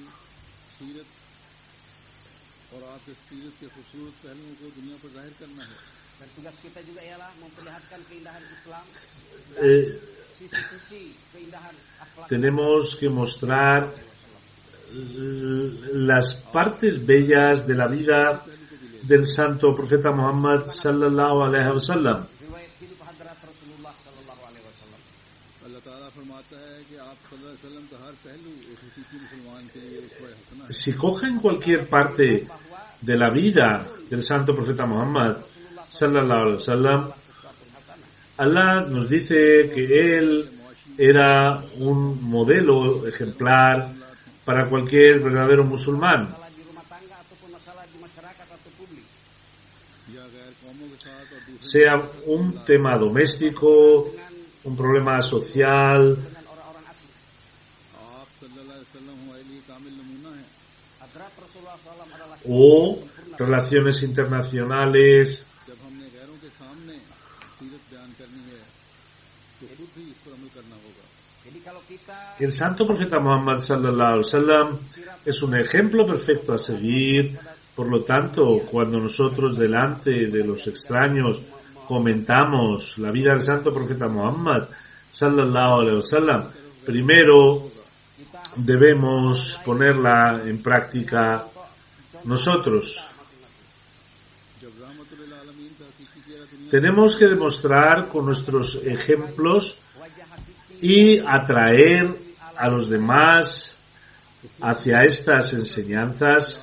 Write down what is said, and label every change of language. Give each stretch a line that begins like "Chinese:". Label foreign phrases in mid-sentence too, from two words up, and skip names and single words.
Spanish: Tenemos que mostrar las partes bellas de la vida del santo profeta Muhammad
Arabic: صلى الله عليه وسلم.
Spanish: Si cogen cualquier parte de la vida del santo profeta Muhammad
Arabic: صلى الله عليه وسلم,
Spanish: Allah nos dice que él era un modelo ejemplar para cualquier verdadero musulmán. Sea un tema doméstico, un problema social, o relaciones internacionales. El santo profeta Muhammad
Arabic: صلى الله عليه وسلم
Spanish: es un ejemplo perfecto a seguir. Por lo tanto, cuando nosotros delante de los extraños comentamos la vida del santo profeta Muhammad
Arabic: صلى الله عليه وسلم,
Spanish: primero debemos ponerla en práctica nosotros. Tenemos que demostrar con nuestros ejemplos y atraer a los demás hacia estas enseñanzas.